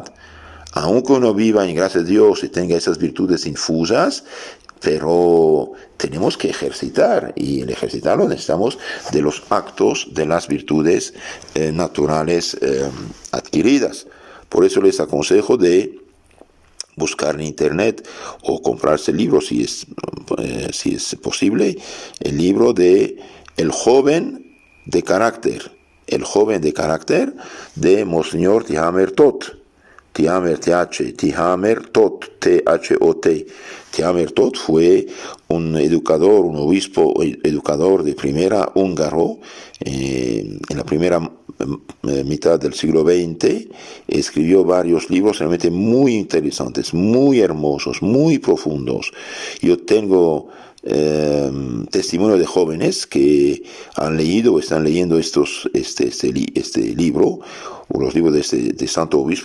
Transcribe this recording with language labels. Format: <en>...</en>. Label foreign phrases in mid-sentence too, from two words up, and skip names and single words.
<es>Aunque uno viva en gracia de Dios y tenga esas virtudes infusas, pero tenemos que ejercitar, y el ejercitarlo necesitamos de los actos de las virtudes naturales adquiridas. Por eso les aconsejo de buscar en internet o comprarse el libro, si es posible, el libro de El joven de carácter, de Monseñor Tihamer Tot. Tihamer Tot, T-H-O-T. Tihamer Tot fue un obispo educador de primera húngaro, en la primera mitad del siglo XX. Escribió varios libros realmente muy interesantes, muy hermosos, muy profundos. Yo tengo testimonio de jóvenes que han leído o están leyendo este libro, o los libros de Santo Obispo.</es>